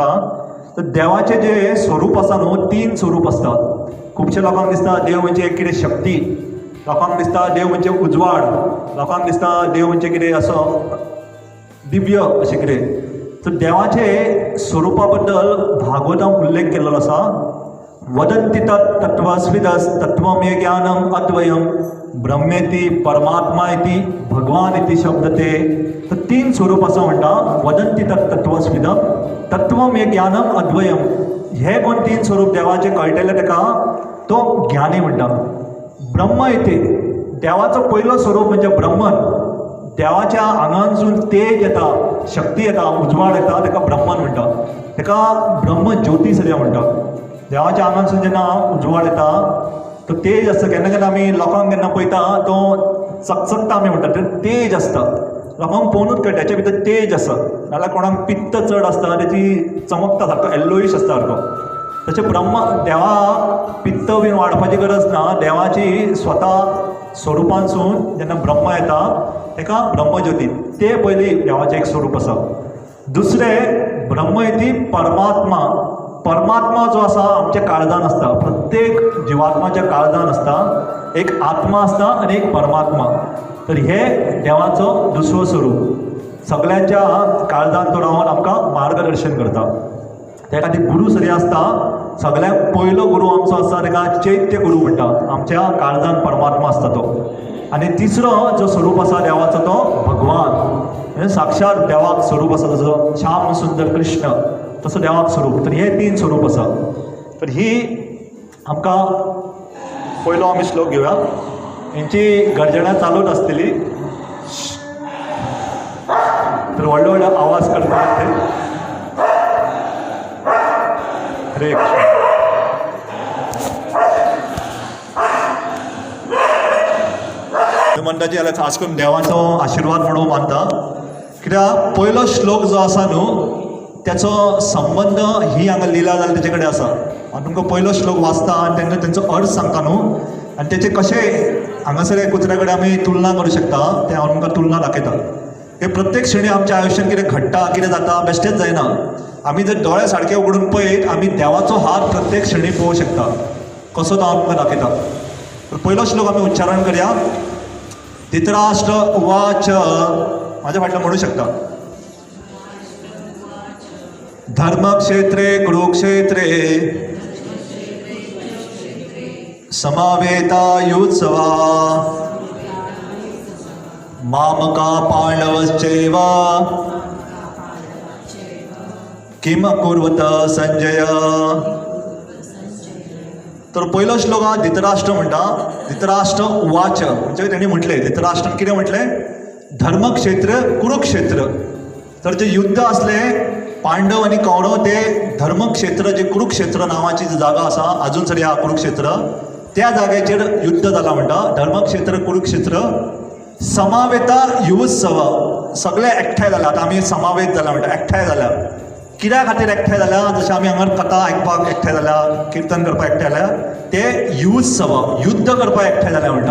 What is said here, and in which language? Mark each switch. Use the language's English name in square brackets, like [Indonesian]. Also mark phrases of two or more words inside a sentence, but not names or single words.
[Konkani] तर देवाचें जें स्वरूप आसा न्हू, 3 स्वरूप आसतात. खुबशे लोकांक दिसता देव म्हणजे एक कितें शक्ती, लोकांक दिसता देव म्हणजे उजवाड, लोकांक दिसता देव म्हणजे कितें असो दिव्य अशें कितें. तर देवाचे स्वरुपा बद्दल भागवतांत उल्लेख केल्लो आसा. [Sanskrit] वदन्ति तत्त्वस्विदस् तत्त्वमे ज्ञानम अद्वयम ब्रह्मेति परमात्मा इति भगवान इति शब्दते. [Konkani] तर 3 स्वरूप आसा म्हणटा. [Sanskrit] वदन्ति तत्त्वस्विदम तत्त्वमे ज्ञानम अद्वयम. [Konkani] हे कोण 3 स्वरूप देवाचे कळटले ताका तो ज्ञानी म्हणटा. [Sanskrit] ब्रह्म इति [Konkani] देवाचो पयलो स्वरूप म्हणजे ब्रह्मन. देवाच्या आंगांसून तेज येता, शक्ती येता, उजवाड येता, ताका ब्रह्मन म्हणटा. ताका ब्रह्म ज्योती सद्या म्हणटा. देवाच्या आंगांसून जेन्ना उजवाड येता तो तेज आसता. केन्ना केन्ना आमी लोकांक केन्ना पळयता तो चकचकता आमी म्हणटा, तर तेज आसता. लोकांक पळोवनूच कळटा तेच्या भितर तेज आसा. नाल्यार कोणाक पित्त चड आसता, तेची चमकता सारको येल्लोईश आसता सारको. तशें ब्रह्म देवाक पित्त बीन वाडपाची गरज ना. देवाची स्वता स्वरुपांसून जेन्ना ब्रह्म येता ताका ब्रह्मज्योती, ते पयलीं देवाचें एक स्वरूप आसा. दुसरें [Sanskrit] ब्रह्म इति [Konkani] परमात्मा. परमात्मा जो आसा आमच्या काळजान आसता. प्रत्येक जिवात्माच्या काळजान आसता. एक आत्मा आसता आनी एक परमात्मा. तर हे देवाचो दुसरो स्वरूप. सगळ्यांच्या काळजान तो रावन आमकां मार्गदर्शन करता. त्या खातीर गुरू सरी आसता. सगळ्यांत पयलो गुरू आमचो आसता ताका चैत्य गुरू म्हणटा. आमच्या काळजान परमात्मा आसता तो. आनी तिसरो जो स्वरूप आसा देवाचो तो भगवान. साक्षात देवाक स्वरूप आसा. जसो श्याम सुंदर कृष्ण तसो देवाक स्वरूप. तर हे 3 स्वरूप आसा. तर ही आमकां पयलो आमी श्लोक घेवया. हेंची गर्जना चालूच आसतली. तर व्हडले व्हडले आवाज करतात ते. हरे कृष्ण. म्हणटा जी जाल्यार खास करून देवाचो आशिर्वाद म्हणून मानता. कित्याक पयलो श्लोक जो आसा न्हू त्याचो संबंध ही हांगा लिला जाल्यार तेचे कडेन आसा. हांव तुमकां पयलो श्लोक वाचता आनी तेंका तेंचो अर्थ सांगता न्हू, आनी तेचे कशें हांगासर कुत्र्या कडेन आमी तुलना करूं शकता तें हांव तुमकां तुलना दाखयता. हे प्रत्येक क्षणी आमच्या आयुश्यांत कितें घडटा, कितें जाता बेश्टेच जायना. आमी जर दोळे सारके उगडून पळयत आमी देवाचो हात प्रत्येक क्षणी पळोवंक शकता. कसो तो हांव तुमकां दाखयता. तर पयलो श्लोक आमी उच्चारण करया. [Sanskrit] धृतराष्ट्र उवाच. [Konkani] म्हाज्या फाटल्यान म्हणूं शकता. [Sanskrit] धर्मक्षेत्रे कुरुक्षेत्रे समवेतायुत्सवा मामका पांडवश्चैव किम कुर्वत संजय. [Konkani] तर पहिलो श्लोक हा धृतराष्ट्र म्हणटा. [Sanskrit] धृतराष्ट्र उवाच [Konkani] म्हणजे त्यांनी म्हटले, धृतराष्ट्रान कितें म्हटले, [Sanskrit] धर्मक्षेत्र कुरुक्षेत्र. [Konkani] तर जे युद्ध असले पांडव आणि कौरव ते धर्मक्षेत्र जे कुरुक्षेत्र नावाची जी जागा असा अजून सरी हा कुरुक्षेत्र त्या जागेचेर युद्ध जाला म्हणटा. [Sanskrit] धर्मक्षेत्र कुरुक्षेत्र समावेता युत्सव [Konkani] सगळे एकठांय जाला. आता आमी समावेत जाला म्हणटा, एकठांय जाला. कित्या खातीर एकठांय जाल्या, जशें आमी हांगा कथा आयकपाक एकठांय जाल्या, किर्तन करपाक एकठांय जाल्या, ते युत्सव युद्ध करपाक एकठांय जाल्या म्हणटा.